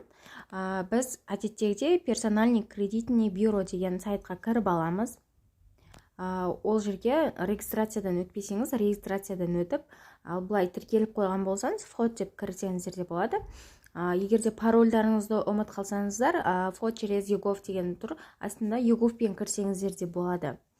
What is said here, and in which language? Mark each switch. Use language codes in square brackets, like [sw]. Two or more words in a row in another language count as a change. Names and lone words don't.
[kk] Біз әдеттегідей [ru] персональный кредитный бюро [kk] деген сайтқа кіріп аламыз. Ол жерге регистрациядан өтпесеңіз, регистрациядан өтіп, бұлай тіркеліп қойған болсаңыз, вход деп кірсеңіздер де болады. Егер де парольдарыңызды ұмыт қалсаңыздар, [ru] вход через [kk] YouGov деген тұр, астында YouGovпен кірсеңіздер де болады.